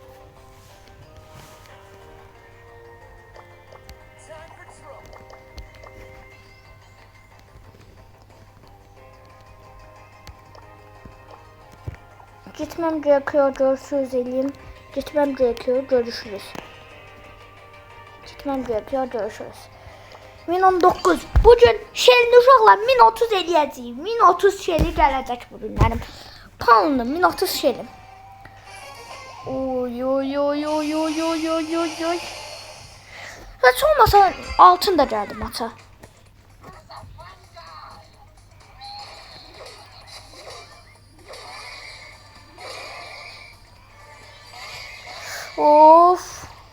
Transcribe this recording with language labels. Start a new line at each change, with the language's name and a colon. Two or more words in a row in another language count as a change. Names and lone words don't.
Turkish: Gitmem gerekiyor, görüşürüz eleyim. Gitmem gerekiyor, görüşürüz. 1019.
Azerbaijani: Bugün Shelly uşaqla 1030 eləyəcəyik. 1030 Shelly gələcək bugün mənim. Panlı 1030 Shelly. Oy. Heç olmasa altın da gəldi maça. Of.